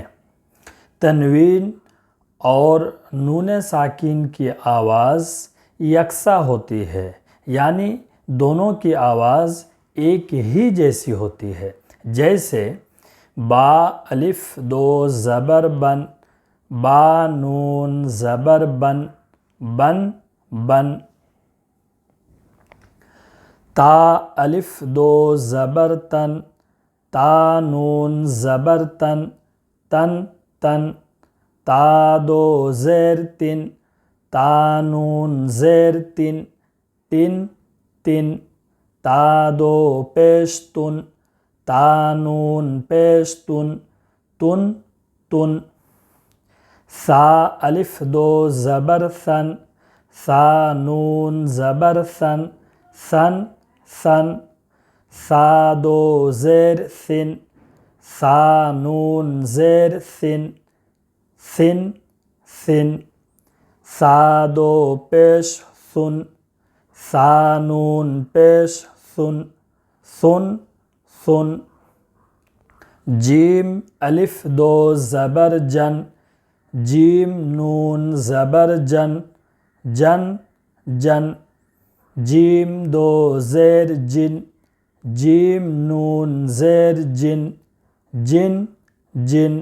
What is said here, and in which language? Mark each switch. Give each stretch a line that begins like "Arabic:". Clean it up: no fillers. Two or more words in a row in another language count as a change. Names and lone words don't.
Urdu: تنوین اور نون ساکن کی آواز یکساں ہوتی ہے، یعنی دونوں کی آواز ایک ہی جیسی ہوتی ہے۔ جیسے با الف 2 زبر بن، با نون زبر بن، بن بن۔ تا الف 2 زبر تن، تا نون زبر تن، تن تن۔ تا 2 زیر تن، تا نون زیر تن، تن تن۔ تا 2 پیش تن، تا نون پیش تن، تن تن۔ ثا الف 2 زبر ثن، ثا نون زبر ثن، ثن ثن۔ ثا 2 زیر ثن، ثا نون زیر ثن، ثن ثن۔ ثا 2 پیش ثن، ثا نون پیش ثن، ثن ثن۔ جیم الف 2 زبر جن، جیم نون زبر جن، جن جن۔ جیم 2 زیر جن، جیم نون زیر جن، جن جن۔